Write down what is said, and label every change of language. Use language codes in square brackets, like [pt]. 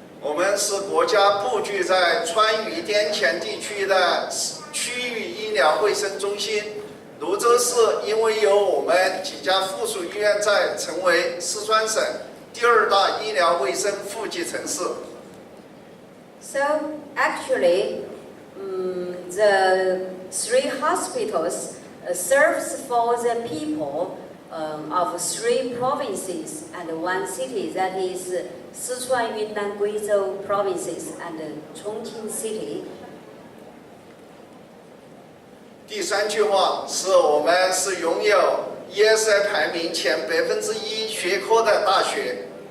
[zh] 我们是国家布局在川渝滇黔地区的区域医疗卫生中心。泸州市因为有我们几家附属医院在，成为四川省第2大医疗卫生富集城市。 [en] So actually, the 3 hospitals serves for the people of 3 provinces and 1 city, that is Sichuan, Yunnan, Guizhou provinces and Chongqing city. [zh] 第3句话是我们是拥有 ESI 排名前1%学科的大学。